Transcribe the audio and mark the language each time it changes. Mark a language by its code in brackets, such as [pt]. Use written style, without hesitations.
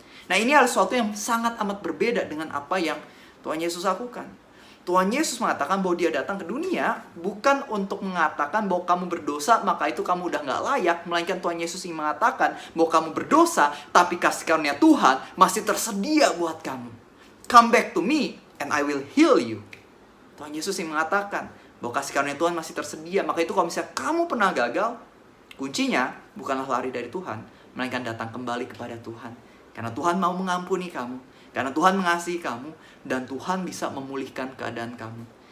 [id] Nah, ini adalah sesuatu yang sangat amat berbeda dengan apa yang Tuhan Yesus lakukan. Tuhan Yesus mengatakan bahwa dia datang ke dunia bukan untuk mengatakan bahwa kamu berdosa, maka itu kamu udah gak layak. Melainkan Tuhan Yesus ingin mengatakan bahwa kamu berdosa, tapi kasih karunia Tuhan masih tersedia buat kamu. [en] Come back to me and I will heal you. [id] Tuhan Yesus ingin mengatakan bahwa kasih karunia Tuhan masih tersedia. Maka itu kalau misalnya kamu pernah gagal, kuncinya bukanlah lari dari Tuhan, melainkan datang kembali kepada Tuhan. Karena Tuhan mau mengampuni kamu. Karena Tuhan mengasihi kamu. Dan Tuhan bisa memulihkan keadaan kamu.